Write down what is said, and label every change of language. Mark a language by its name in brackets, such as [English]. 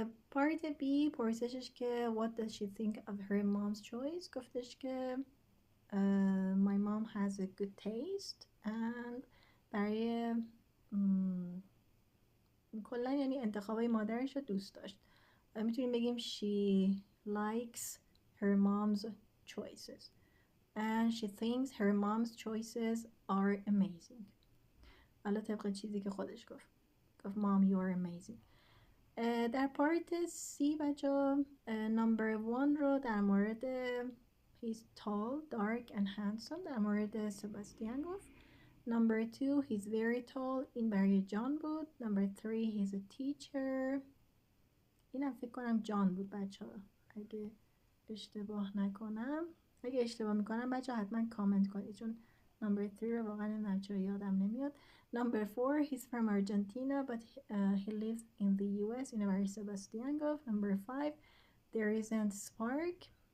[Persian] پارت B پرسشش که [English] what does she think of her mom's choice؟ [Persian] گفتش که [English] my mom has a good taste and [Persian] برای کلا یعنی انتخابای مادرش رو دوست داشت. میتونیم بگیم [English] she likes her mom's choices and she thinks her mom's choices are amazing. [Persian] حالا طبق چیزی که خودش گفت [English] mom you are amazing. [Persian] در پارت C بچه نمبر 1 رو در مورد [English] he's tall, dark and handsome [Persian] در مورد سباستیان گفت. نمبر 2 [English] he's very tall [Persian] این برای جان بود. نمبر 3 [English] he's a teacher [Persian] اینم فکر کنم جان بود بچه ها اگه اشتباه نکنم. اگه اشتباه میکنم بچه حتما کامنت کنید، چون number 3 رو واقعا نمیدونم چرا یادم نمیاد. [English] Number 4, he's from Argentina but he lives in the US in a very Sebastian Gov. Number 5, there isn't spark.